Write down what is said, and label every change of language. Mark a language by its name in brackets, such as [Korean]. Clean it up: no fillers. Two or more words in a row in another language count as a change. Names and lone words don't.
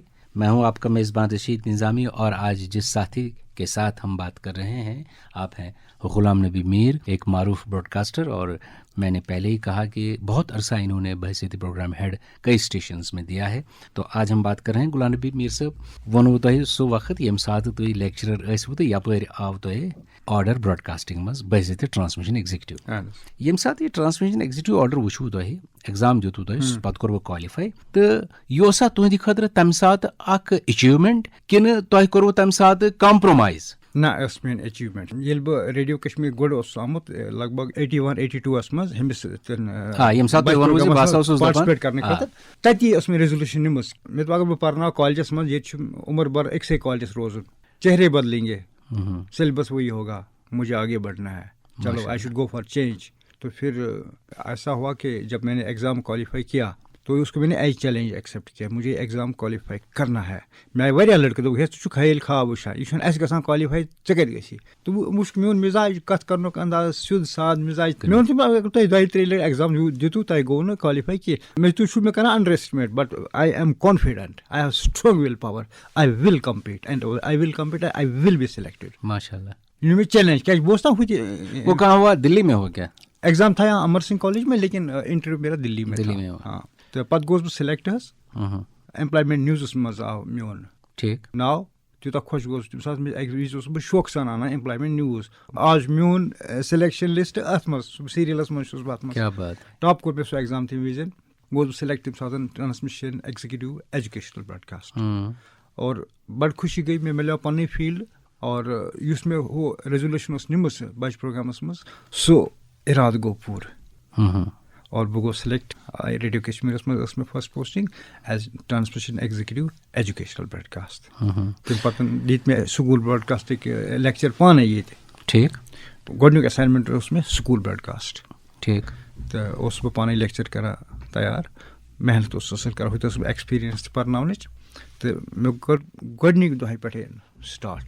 [Urdu] میں ہوں آپ کا میزبان رشید نظامی, اور آج جس ساتھی کے ساتھ ہم بات کر رہے ہیں آپ ہیں غلام نبی میر, ایک معروف براڈ کاسٹر, اور میں نے پہلے ہی کہا کہ بہت عرصہ انہوں نے بحیثیت [English] program head [Urdu] کئی اسٹیشنز میں دیا ہے. تو آج ہم بات کر رہے ہیں غلام نبی میر صاحب [Kashmiri] وونو تۄہہِ سُہ وقت ییٚمہِ ساتہٕ تُہۍ لیکچرر ٲسوٕ تہٕ یپٲرۍ آو تۄہہِ [English] order broadcasting [Kashmiri] منٛز بحیثیت [English] transmission executive. [Kashmiri] ییٚمہِ ساتہٕ یہِ [English] transmission executive order [Kashmiri] وٕچھوٕ تۄہہِ ایگزام دیُتوٕ تۄہہِ پتہٕ کوٚروٕ کالِفاے تہٕ یہِ اوسا تُہنٛدِ خٲطرٕ تمہِ ساتہٕ اکھ ایچیومینٹ کِنہٕ تۄہہِ کوٚروٕ تمہِ ساتہٕ کمپرومایز؟ نہ ٲس میٲنۍ ایچیومینٹ. ییٚلہِ بہٕ ریڈیو کشمیٖر گۄڈٕ اوسُس آمُت لگ بگ 81-82 منٛز ہُمِس پاٹسِپیٹ کرنہٕ خٲطرٕ تتی ٲس مےٚ ریزولوٗشن نِمٕژ. مےٚ دوٚپ اگر بہٕ پرناو کالجس منٛز ییٚتہِ چھُ عمر بھر أکسٕے کالجس روزُن, [Urdu] چہرے بدلیں گے, سیلبس وہی ہوگا, مجھے آگے بڑھنا ہے, چلو [English] I should go for change. [Urdu] تو پھر ایسا ہوا کہ جب میں نے [English] exam qualify [Urdu] کیا تو اس کو میں نے [English] as challenge accept [Urdu] کیا, مجھے [English] exam qualify [Urdu] کرنا ہے. [Kashmiri] مےٚ آیہِ واریاہ لڑکہٕ دوٚپُکھ ہے ژٕ چھُکھ خیال خواب وٕچھان, یہِ چھُنہٕ اَسہِ گژھان کوالیفاے, ژےٚ کَتہِ گژھی. تہٕ بہٕ وٕچھ میون مِزاج کَتھ کَرنُک انداز سیوٚد ساد مِزاج. مےٚ ووٚن تٔمۍ اگر تۄہہِ 2-3 لَٹہِ ایگزام دِتوٗ تۄہہِ گوٚو نہٕ کوالیفاے کینٛہہ, مےٚ تُہۍ چھُو مےٚ کران [English] under estimate, but I am confident, I have strong will power, I will compete and I will compete, I will be selected. [Arabic] ماشاء اللہ. [Kashmiri] یہ مےٚ چیلنج کیٛازِ بہٕ اوسُس نا ہُتہِ [Urdu] وہ کہاں ہوا؟ دلی میں ہو کیا؟ ایگزام تھا یہاں امر سنگھ کالج میں, لیکن انٹرویو میرا دلی میں تھا. [Kashmiri] ہاں تہٕ پتہٕ گوس بہٕ سلیکٹ حظ. [English] employment news [Kashmiri] منٛز آو میون ناو, تیوٗتاہ خۄش گوس تمہِ ساتہٕ. اَکہِ وِزِ اوسُس بہٕ شوقہٕ سان اَنان [English] employment news. [Kashmiri] آز چھُ میون [English] selection list [Kashmiri] اتھ منٛز, سیریلس منٛز چھُس بہٕ اتھ منٛز. ٹاپ کوٚر مےٚ سُہ ایگزام تمہِ وِزِ. گوس بہٕ سلیکٹ تمہِ ساتہٕ [English] transmission executive educational broadcast. [Kashmiri] اور بڑٕ خوشی گٔے, مےٚ مِلیو پنٕنۍ فیٖلڈ. اور یُس مےٚ ہُہ ریزولوٗشن اوس نِمٕژ بچہِ پروگرامس منٛز سُہ اِرادٕ گوٚو پوٗرٕ. اور بہٕ گوٚوُس سلیکٹ. ریڈیو کشمیٖرس منٛز ٲس مےٚ [English] first posting as transmission executive educational broadcast. [Kashmiri] تمہِ پتہٕ دِتۍ مےٚ سکوٗل براڈکاسٹٕکۍ لیکچر پانے ییٚتہِ. ٹھیٖک. گۄڈنیُک ایساینمنٹ اوس مےٚ [English] school broadcast. [Kashmiri] ٹھیٖک. تہٕ اوسُس بہٕ پانے لیکچر کران تیار, محنت اوسُس اصل کران, ہُتہِ ٲس ایکسپیٖرینس تہِ پرناونٕچ. تہٕ مےٚ کٔر گۄڈنِکۍ دۄہے پٮ۪ٹھے سٹارٹ.